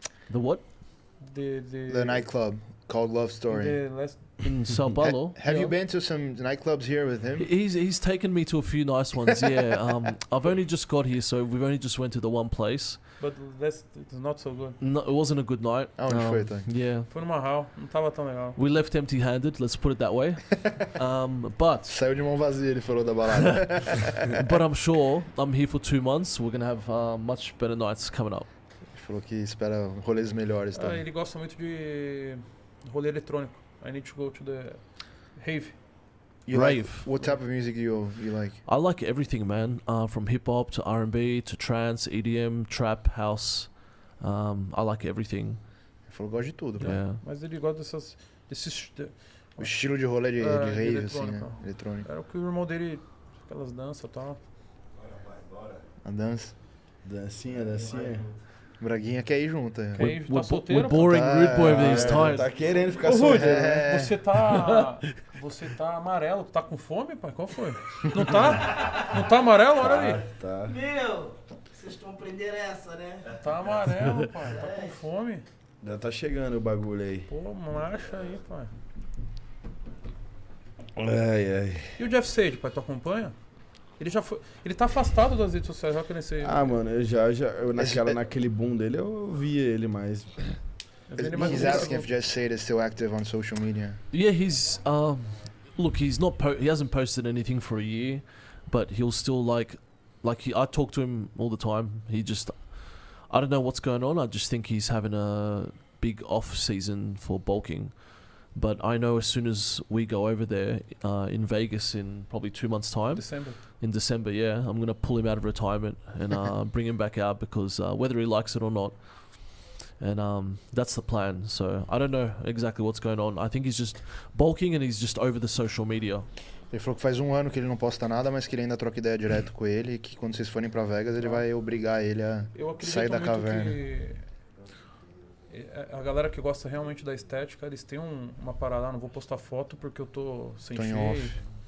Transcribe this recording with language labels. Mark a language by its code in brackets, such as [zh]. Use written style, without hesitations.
[en] The what? the nightclub called Love Story. The last... In Sao Paulo. Have you been to some nightclubs here with him? He's taken me to a few nice ones. Yeah. I've only just got here, so we've only just went to the one place. But it's not so good. No, it wasn't a good night. [pt] Aonde foi, então? [en] Yeah. [pt] Foi numa hall, não tava tão legal. [en] We left empty-handed. Let's put it that way. But [pt] Saiu de mão vazia, ele falou da balada. [en] but I'm sure I'm here for 2 months. We're gonna have much better nights coming up. [pt] Ele falou que espera rolês melhores também. Ele gosta muito de rolê eletrônico. [en] I need to go to the rave. Rave. What type of music you like? I like everything, man. From hip hop to R&B to trance, EDM, trap, house. I like everything. [pt] Ele falou que gosta de tudo, cara. [en] Yeah. [pt] Mas ele gosta desses O estilo de rolê de rave, assim, né? eletrônico. Eletrônico. Era o que o irmão dele, aquelas danças e tal. A dança. Dancinha. Braguinha quer ir junto. Quer ir, tá solteiro? [en] We're boring [pt] Tá, [en] rude boy over these times. [pt] Tá querendo ficar Ô, Rude, solteiro, né? você tá amarelo, tá com fome, pai? Qual foi? Não tá? Não tá amarelo? Olha ali. Tá. Meu, vocês estão aprendendo essa, né? Tá amarelo, pai. Tá com fome. Já tá chegando o bagulho aí. Pô, marcha aí, pai. Ai. E o Jeff Sage, pai, tu acompanha? Ele já foi. Ele tá afastado das redes sociais, já que ele sei. Ah, mano, naquele boom dele eu via ele mais. [en] He's asking if Just Say It is still active on social media. Yeah, he's look, he hasn't posted anything for a year, but he'll still I talk to him all the time. I don't know what's going on. I just think he's having a big off season for bulking. But I know as soon as we go over there in Vegas in probably 2 months' time, in December, yeah, I'm going to pull him out of retirement and bring him back out because whether he likes it or not, and that's the plan. So I don't know exactly what's going on. I think he's just bulking and he's just over the social media. [pt] Ele falou que faz 1 ano que ele não posta nada, mas que ele ainda troca ideia direto com ele e que quando vocês forem pra Vegas ele vai obrigar ele a sair da caverna. A galera que gosta realmente da estética, eles têm uma parada, não vou postar foto porque eu tô sem Tô em shape. off.